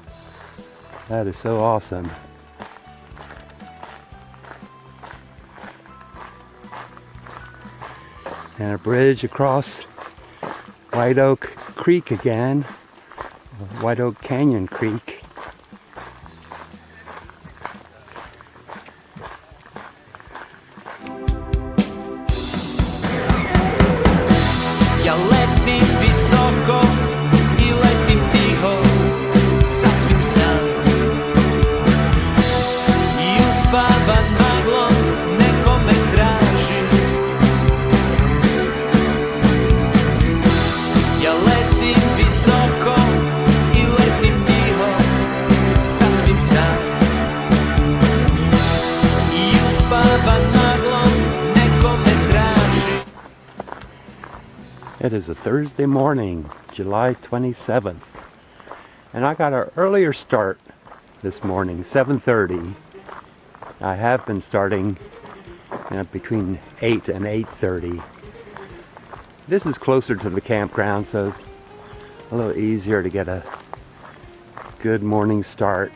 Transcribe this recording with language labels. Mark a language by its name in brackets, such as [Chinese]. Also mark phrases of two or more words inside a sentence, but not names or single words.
[English] That is so awesome. And a bridge across White Oak Creek again, White Oak Canyon Creek. [Croatian] Ja letim visoko i letim tiho, sasvim sam. I uspavan maglom neko me traži. Ja letim visoko i letim tiho, sasvim sam. I uspavan maglom neko me traži. [English] It is a Thursday morning, July 27th, and I got an earlier start this morning, 7:30. I have been starting between 8 and 8:30. This is closer to the campground, so it's a little easier to get a good morning start.